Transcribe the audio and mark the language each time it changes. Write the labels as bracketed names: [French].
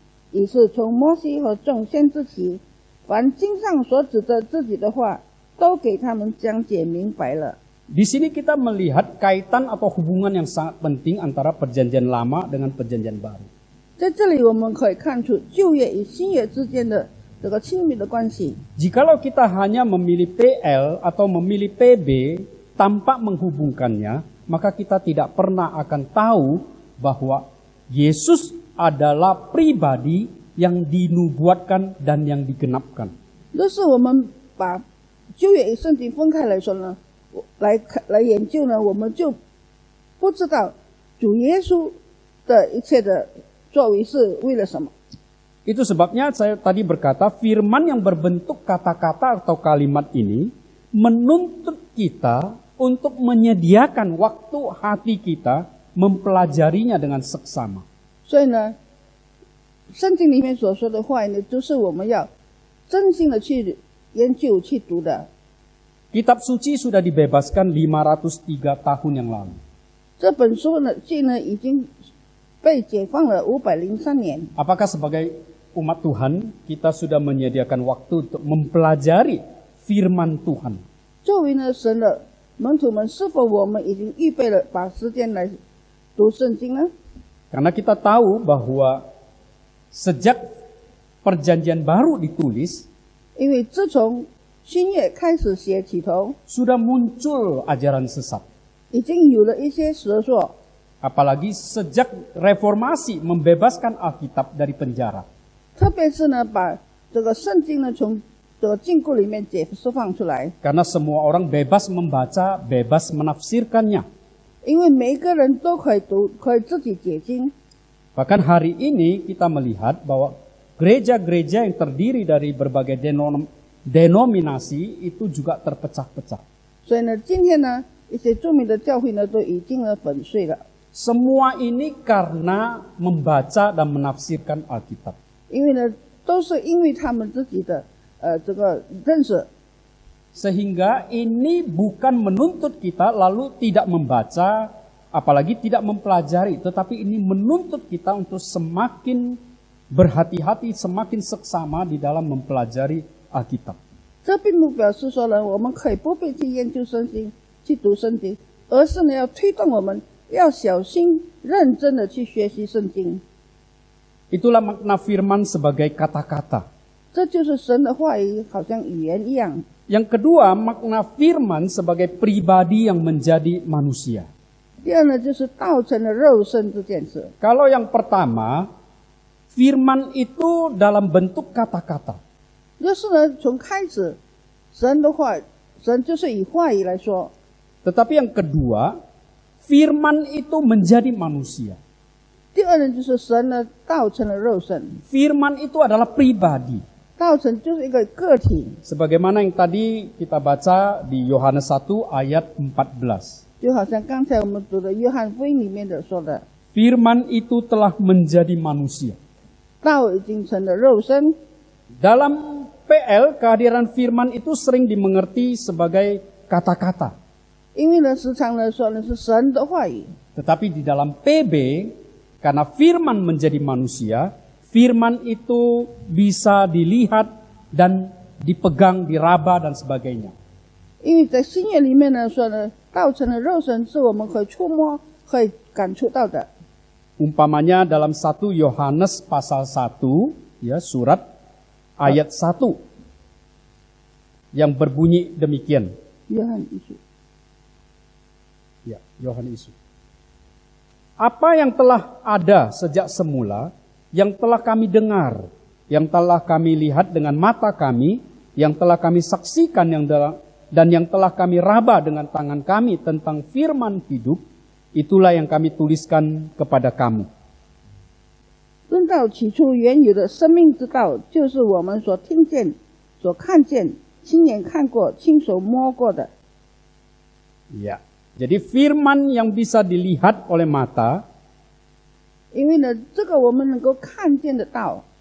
[Chinese] 于是从摩西和众先知起，凡经上所指着自己的话，都给他们讲解明白了。” [Indonesian] Di sini kita melihat kaitan atau hubungan yang sangat penting antara perjanjian lama dengan perjanjian baru. [Chinese] 在这里我们可以看出旧约与新约之间的这个亲密的关系。 [Indonesian] Jikalau kita hanya memilih PL atau memilih PB tanpa menghubungkannya, maka kita tidak pernah akan tahu bahwa Yesus adalah pribadi yang dinubuatkan dan yang digenapkan. [Chinese] 若是我们把旧约与圣经分开来说呢，来研究呢，我们就不知道主耶稣的一切的作为是为了什么。 [Indonesian] Itu sebabnya saya tadi berkata firman yang berbentuk kata-kata atau kalimat ini menuntut kita untuk menyediakan waktu hati kita mempelajarinya dengan seksama. [Chinese] 所以呢，圣经里面所说的话呢，就是我们要真心的去研究、去读的。 [Indonesian] Kitab suci sudah dibebaskan 503 tahun yang lalu. [Chinese] 这本书呢，已经被解放了503年。 [Indonesian] Apakah sebagai umat Tuhan kita sudah menyediakan waktu untuk mempelajari firman Tuhan? [Chinese] 作为呢神的门徒们，是否我们已经预备了把时间来读圣经呢？ [Indonesian] Karena kita tahu bahwa sejak perjanjian baru ditulis, [Chinese] 因为自从新约开始写起头， [Indonesian] sudah muncul ajaran sesat. [Chinese] 已经有了一些蛇说， [Indonesian] Apalagi sejak reformasi membebaskan Alkitab dari penjara. [Chinese] 特别是呢把这个圣经呢从这个禁锢里面释放出来， [Indonesian] Karena semua orang bebas membaca, bebas menafsirkannya. [Chinese] 因为每一个人都可以读，可以自己解经。 [Indonesian] Bahkan hari ini kita melihat bahwa gereja-gereja yang terdiri dari berbagai denominasi itu juga terpecah-pecah. [Chinese] 所以呢，今天呢一些著名的教会呢都已经粉碎了， [Indonesian] Semua ini karena membaca dan menafsirkan Alkitab. [Chinese] 因为呢都是因为他们自己的这个认识。 [Indonesian] Sehingga ini bukan menuntut kita lalu tidak membaca, apalagi tidak mempelajari. Tetapi ini menuntut kita untuk semakin berhati-hati, semakin seksama di dalam mempelajari Alkitab. [Chinese] 这并不表示说呢，我们可以不必去研究圣经、去读圣经，而是呢要推动我们要小心、认真的去学习圣经。 [Indonesian] Itulah makna firman sebagai kata-kata. [Chinese] 这就是神的话语，好像语言一样。 [Indonesian] Yang kedua, makna firman sebagai pribadi yang menjadi manusia. [Chinese] 第二呢，就是道成了肉身这件事。 [Indonesian] Kalau yang pertama, firman itu dalam bentuk kata-kata. [Chinese] 就是呢，从开始，神的话，神就是以话语来说。 [Indonesian] Tetapi yang kedua, firman itu menjadi manusia. [Chinese] 第二呢，就是神呢道成了肉身， [Indonesian] Firman itu adalah pribadi. [Chinese] 道成就是一个个体， [Indonesian] Sebagaimana yang tadi kita baca di Yohanes 1 ayat 14. [Chinese] 就好像刚才我们读的约翰福音里面的说的， [Indonesian] Firman itu telah menjadi manusia. [Chinese] 道已经成了肉身。 [Indonesian] Dalam PL, kehadiran firman itu sering dimengerti sebagai kata-kata. [Chinese] 因为呢，时常呢说的是神的话语， [Indonesian] Tetapi di dalam PB, karena firman menjadi manusia, firman itu bisa dilihat dan dipegang, diraba dan sebagainya. [Chinese] 因为在新约里面呢说呢，道成了肉身是我们可以触摸、可以感触到的。 [Indonesian] Umpamanya dalam 1 Yohanes pasal 1, ya surat ayat 1 yang berbunyi demikian. [Chinese] 约翰一书， [Indonesian] Ya, Yohanes. Apa yang telah ada sejak semula, yang telah kami dengar, yang telah kami lihat dengan mata kami, yang telah kami saksikan dan yang telah kami raba dengan tangan kami tentang firman hidup, itulah yang kami tuliskan kepada kamu. [Chinese] 论到起初原有的生命之道，就是我们所听见、所看见、亲眼看过、亲手摸过的。 [Indonesian] Ya, jadi firman yang bisa dilihat oleh mata, [Chinese] 因为呢，这个我们能够看见得到，